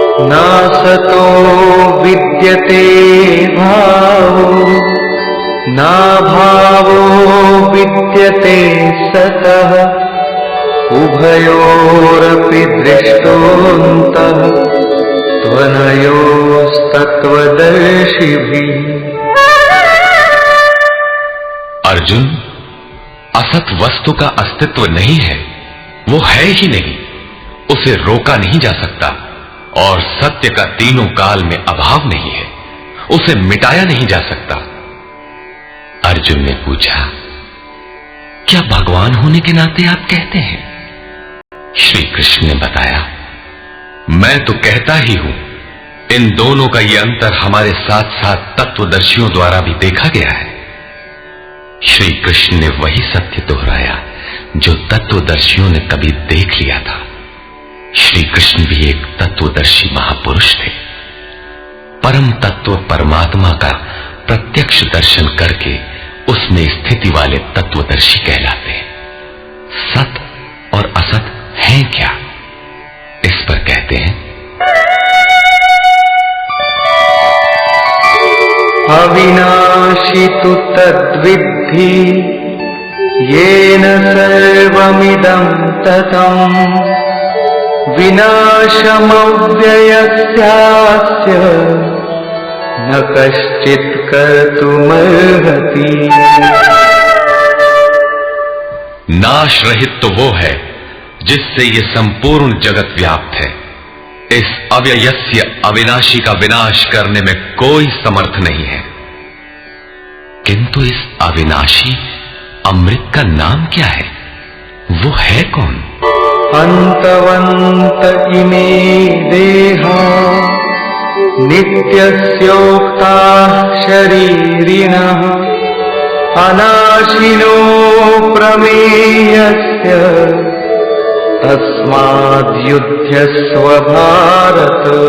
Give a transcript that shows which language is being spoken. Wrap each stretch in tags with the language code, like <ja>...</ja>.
<sa>नासतो विद्यते भावो ना भावो विद्यते सतः उभयोरपि दृष्टोऽन्तः त्वनयोस्तत्त्वदर्शिभिः।</sa> <hi>अर्जुन, असत वस्तु का अस्तित्व नहीं है, वो है ही नहीं, उसे रोका नहीं जा सकता, और सत्य का तीनों काल में अभाव नहीं है, उसे मिटाया नहीं जा सकता। अर्जुन ने पूछा, क्या भगवान होने के नाते आप कहते हैं? श्री कृष्ण ने बताया, मैं तो कहता ही हूं। इन दोनों का यह अंतर हमारे साथ साथ तत्वदर्शियों द्वारा भी देखा गया है। श्री कृष्ण ने वही सत्य दोहराया जो तत्वदर्शियों ने कभी देख लिया था। श्री कृष्ण भी एक तत्वदर्शी महापुरुष थे। परम तत्व परमात्मा का प्रत्यक्ष दर्शन करके उसमें स्थिति वाले तत्वदर्शी कहलाते हैं। सत और असत हैं क्या, इस पर कहते हैं,</hi> <sa>अविनाशी तु तद्विद्धि येन सर्वमिदं ततम् विनाशमव्ययस्यास्य न कश्चित् कर्तुमर्हति।</sa> <hi>नाश रहित तो वो है जिससे ये संपूर्ण जगत व्याप्त है। इस अव्ययस्य अविनाशी का विनाश करने में कोई समर्थ नहीं है। किंतु इस अविनाशी अमृत का नाम क्या है, वो है कौन?</hi> <sa>अन्तवन्त इमे देहा नित्यस्योक्ताः शरीरिणः अनाशिनो प्रमेयस्य तस्माद्युध्यस्व भारत।</sa>